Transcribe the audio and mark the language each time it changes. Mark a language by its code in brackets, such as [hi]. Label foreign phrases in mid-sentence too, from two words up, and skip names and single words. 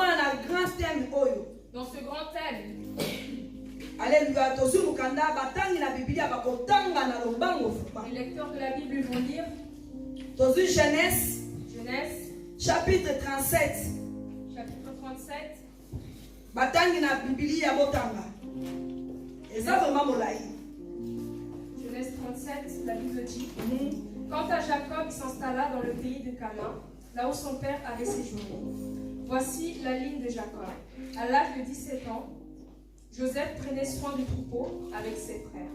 [fr] grand thème, alléluia, les lecteurs de la Bible vont lire dans une Genèse, chapitre 37. Chapitre 37. [ln] Batangi na Biblia botanga. [fr] Et ça vraiment molai. Genèse 37, la Bible dit. Quant à Jacob, il s'installa dans le pays de Canaan, là où son père avait séjourné. Voici la ligne de Jacob. À l'âge de 17 ans, Joseph prenait soin du troupeau avec ses frères.